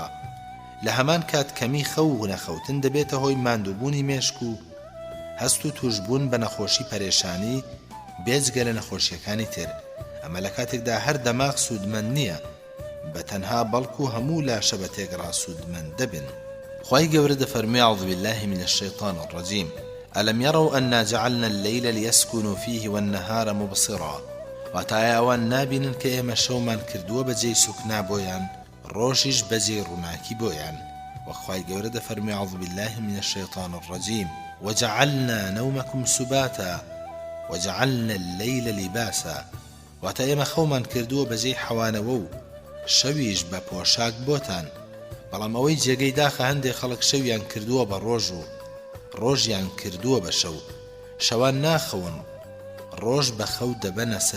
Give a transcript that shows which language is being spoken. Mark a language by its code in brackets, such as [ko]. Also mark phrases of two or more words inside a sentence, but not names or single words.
[ckb] لە هەمان کات کەمی خەو و نەخەوتن دەبێتە هۆی ماندووبوونی مێشک و هەست و توشبوون بە نەخۆشی پەرێشانی بێجگە لە نەخۆشیەکانی تر. ئەمە لە کاتێکدا هەر دەماغ سوودمەند نییە بە تەنها بەڵکو هەموو لاشە بە تێگەڕا سوودمەند دەبن. خوای گەورە دەفەرموێ [ar] أعوذ بالله من الشيطان الرجيم ألم يروا أنا جعلنا الليل ليسكنوا فيه والنهار مبصرا. [ckb] واتە ئەوان نابینن کە ئێمە شەومان کردووە بەجێی سوکنا بۆیان ڕۆژیش بەجێی ڕووناکی بۆیان. وەخوای گەورە دەفەرموێ [ar] أعوذ بالله من الشيطان الرجيم وجعلنا نومكم سباتا وجعلنا الليل لباسا. [ckb] واتە ئێمە خەومان کردووە بەجێی حەوانەوە و شەویش بە پۆشاک بۆتان بەڵام ئەوەی جێگەی داخە هەندێک خەڵک شەویان کردووە بە ڕۆژ و ڕۆژیان کردووە بە شەو شەوان ناخەون ڕۆژ بە خەو دەبەنە سەر.